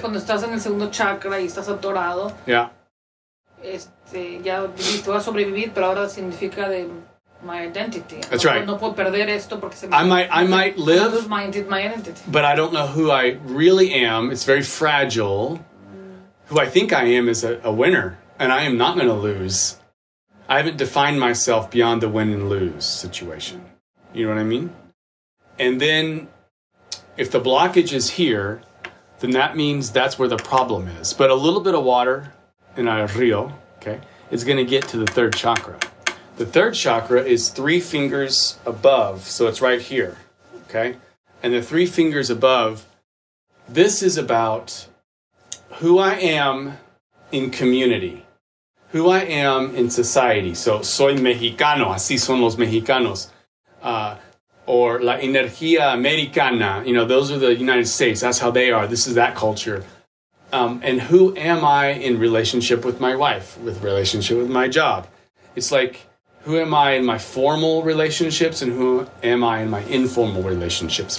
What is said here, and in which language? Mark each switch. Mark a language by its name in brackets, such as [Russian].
[Spanish] Cuando estás en el segundo chakra y estás atorado, [English] yeah. [Spanish] Ya viviste, vas a sobrevivir, pero ahora significa de [English] my identity. That's right. [Spanish] No puedo perder esto porque se me... [English] I might live, lose my identity. but I don't know who I really am. It's very fragile. Who I think I am is a winner, and I am not going to lose. I haven't defined myself beyond the win and lose situation. You know what I mean? And then if the blockage is here, then that means that's where the problem is. But a little bit of water in a rio, okay, is going to get to the third chakra. The third chakra is 3 fingers above, so it's right here, okay? And the 3 fingers above, this is about who I am in community, who I am in society. So, [Spanish] soy mexicano, así son los mexicanos. [English] Or [Spanish] la energía americana, [English] those are the United States. That's how they are. This is that culture. And who am I in relationship with my wife, with relationship with my job? It's like, who am I in my formal relationships and who am I in my informal relationships?